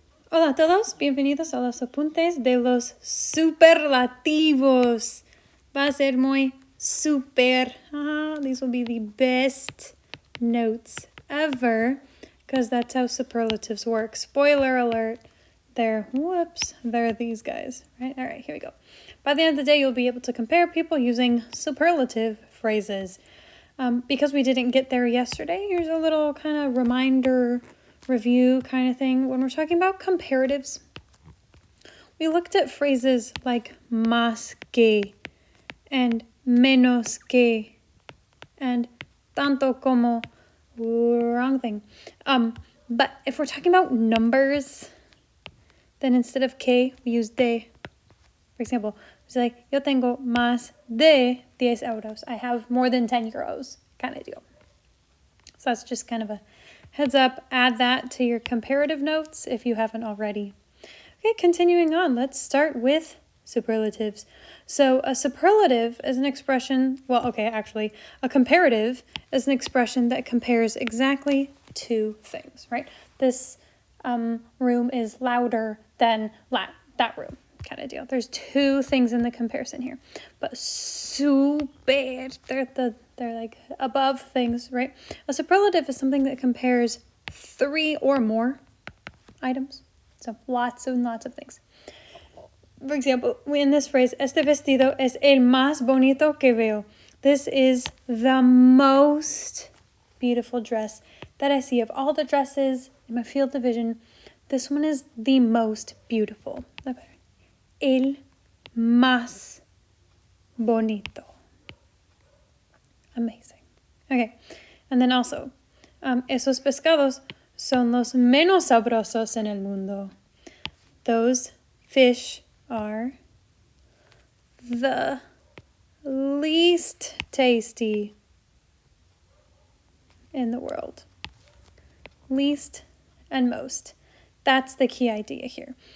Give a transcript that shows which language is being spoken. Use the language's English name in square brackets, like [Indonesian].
[Spanish] Hola a todos, bienvenidos a los apuntes de los superlativos. Va a ser muy super. [English] These will be the best notes ever because that's how superlatives work. Spoiler alert, they're these guys, right? All right, here we go. By the end of the day, you'll be able to compare people using superlative phrases. Because we didn't get there yesterday, here's a little kind of reminder review kind of thing. When we're talking about comparatives, we looked at phrases like más que and menos que and tanto como, wrong thing. But if we're talking about numbers, then instead of que, we use de. For example, it's like, [Spanish] yo tengo más de 10 euros. [English] I have more than 10 euros kind of deal. So that's just kind of a heads up. Add that to your comparative notes if you haven't already. Okay, continuing on, let's start with superlatives. So a superlative is an expression, a comparative is an expression that compares exactly two things, right? This room is louder than that room kind of deal. There's two things in the comparison here, but super, they're like above things, right? A superlative is something that compares three or more items. So lots and lots of things. For example, in this phrase, [Spanish] este vestido es el más bonito que veo. [English] This is the most beautiful dress that I see. Of all the dresses in my field of vision, this one is the most beautiful. [Spanish] El más bonito. Amazing. [English] Okay, and then also, [Spanish] esos pescados son los menos sabrosos en el mundo. [English] Those fish are the least tasty in the world. Least and most. That's the key idea here.